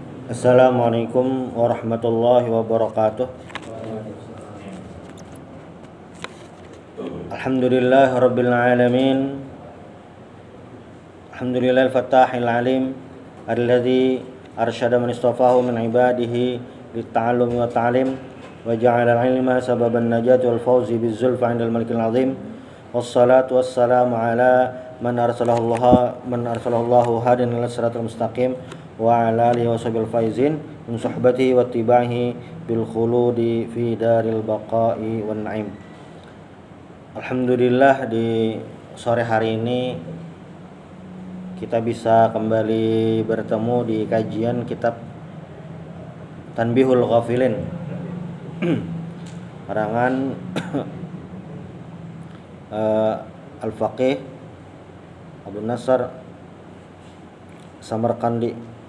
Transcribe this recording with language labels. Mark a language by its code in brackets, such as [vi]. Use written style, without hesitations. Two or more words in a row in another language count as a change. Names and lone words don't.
[ar] السلام عليكم ورحمة الله وبركاته الحمد لله رب العالمين. الحمد لله الفتاح العليم الذي أرشد من استفاده من عباده للتعلم والتعليم وجعل العلم سبب النجاة والفوز بالزلفى عند الملك العظيم. والصلاة والسلام على من أرسله الله هاديا إلى الصراط المستقيم وعلى آله وصحبه الفائزين من صحبته واتباعه بالخلود في دار البقاء والنعيم. [id] Alhamdulillah di sore hari ini kita bisa kembali bertemu di kajian kitab Tanbihul Ghafilin karangan Al-Faqih Abu Nasr Samarqandi.